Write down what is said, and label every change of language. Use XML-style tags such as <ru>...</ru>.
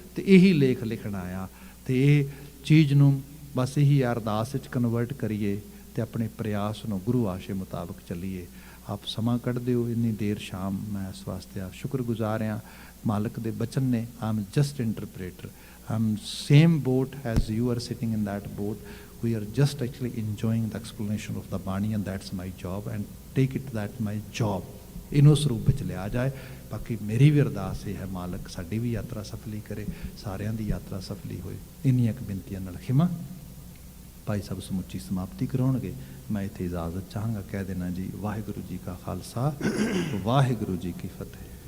<pa>ਤੇ ਇਹੀ ਲੇਖ ਲਿਖਣਾ ਆ। ਤੇ ਇਹ ਚੀਜ਼ ਨੂੰ ਬਸ ਇਹੀ ਅਰਦਾਸ ਵਿੱਚ ਕਨਵਰਟ ਕਰੀਏ ਤੇ ਆਪਣੇ ਪ੍ਰਯਾਸ ਨੂੰ ਗੁਰੂ ਆਸ਼ੇ ਮੁਤਾਬਕ ਚੱਲੀਏ। ਆਪ ਸਮਾਂ ਕੱਢਦੇ ਹੋ ਇੰਨੀ ਦੇਰ ਸ਼ਾਮ, ਮੈਂ ਇਸ ਵਾਸਤੇ ਆ ਸ਼ੁਕਰਗੁਜ਼ਾਰ ਹਾਂ। ਮਾਲਕ ਦੇ ਬਚਨ ਨੇ,</pa> <en>I am just interpreter, I am same boat as you are sitting in that boat. We are just actually enjoying the explanation of the Bani, and that's my job, and take it that my job</en> <pa>ਇਹਨੂੰ ਸਰੂਪ ਵਿੱਚ ਲਿਆ ਜਾਏ। ਬਾਕੀ ਮੇਰੀ ਵੀ ਅਰਦਾਸ ਇਹ ਹੈ, ਮਾਲਕ ਸਾਡੀ ਵੀ ਯਾਤਰਾ ਸਫਲੀ ਕਰੇ, ਸਾਰਿਆਂ ਦੀ ਯਾਤਰਾ ਸਫਲੀ ਹੋਏ। ਇੰਨੀਆਂ ਕੁ ਬੇਨਤੀਆਂ ਨਾਲ ਖਿਮਾ ਭਾਈ ਸਾਹਿਬ ਸਮੁੱਚੀ ਸਮਾਪਤੀ ਕਰਾਉਣਗੇ। ਮੈਂ ਇੱਥੇ ਇਜਾਜ਼ਤ ਚਾਹਾਂਗਾ, ਕਹਿ ਦੇਣਾ ਜੀ, ਵਾਹਿਗੁਰੂ ਜੀ ਕਾ ਖਾਲਸਾ, ਵਾਹਿਗੁਰੂ ਜੀ ਕੀ ਫਤਿਹ।</pa>